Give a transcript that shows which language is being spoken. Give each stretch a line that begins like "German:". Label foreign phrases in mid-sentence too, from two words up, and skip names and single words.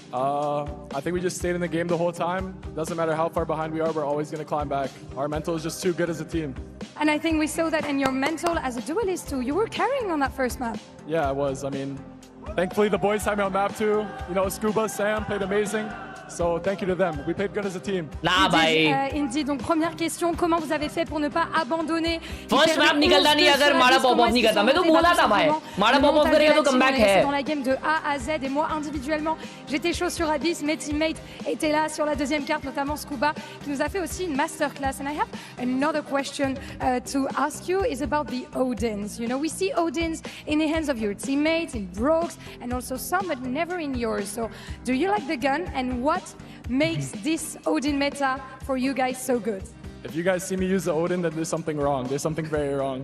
English: I think we just stayed in the game the whole time. Doesn't matter how far behind we are, we're always going to climb back. Our mental is just too good as a team. And I think we saw that in your mental as a duelist too. You were carrying on that first map. Yeah, I was. I mean, thankfully the boys had me on map too. You know, Scuba, Sam played amazing. So thank you to them. We played good as a team. Indy,
French: donc première question, comment vous avez fait pour ne pas abandonner?
English: First map
Hindi: निकलता नहीं अगर माड़ा
English: pop off
Hindi: नहीं करता. मैं तो बोला था भाई, माड़ा
English: pop off
Hindi: करेगा तो comeback है.
French: Dans la game de A à Z, et moi individuellement, j'étais chaud sur Abyss. Mes teammates étaient là sur la deuxième carte, notamment Scuba, qui nous a fait aussi une masterclass.
English: And I have another question to ask you is about the Odins. You know, we see Odins in the hands of your teammates, in Brogues, and also some, but never in yours. So, do you like the gun, and what makes this Odin meta for you guys so good? If you guys see me use the Odin, then there's something wrong. There's something very wrong.